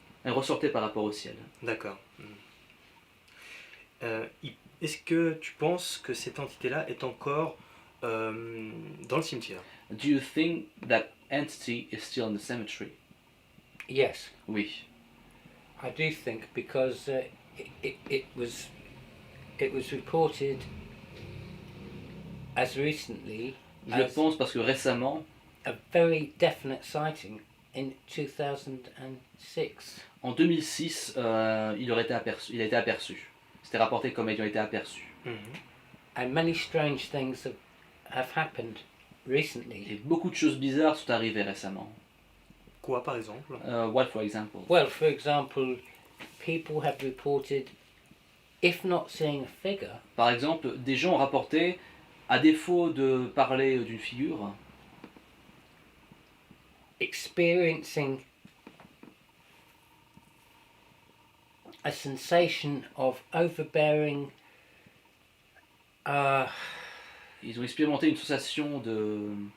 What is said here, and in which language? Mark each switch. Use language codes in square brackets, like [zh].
[fr] Elle ressortait par rapport au ciel. d'accord. Est-ce que tu penses que cette entité-là est encore dans le cimetière? [en] Do you think that entity is still in the cemetery? Yes, [fr] Oui. [en] I do think because it was reported as recently [fr] Je le [en] as [fr] pense parce que récemment, [en] a very definite sighting in 2006. [fr] en 2006, il a été aperçu. C'était rapporté comme ayant été aperçu. Mhm. [en] And many strange things have happened recently. [fr] Et beaucoup de choses bizarres sont arrivées récemment. Quoi, par exemple? [en] What, for example? Well, for example, people have reported, if not seeing a figure, [fr] Par exemple, des gens ont rapporté, à défaut de parler d'une figure, [en] experiencing a sensation of overbearing [fr] ils ont expérimenté une sensation de,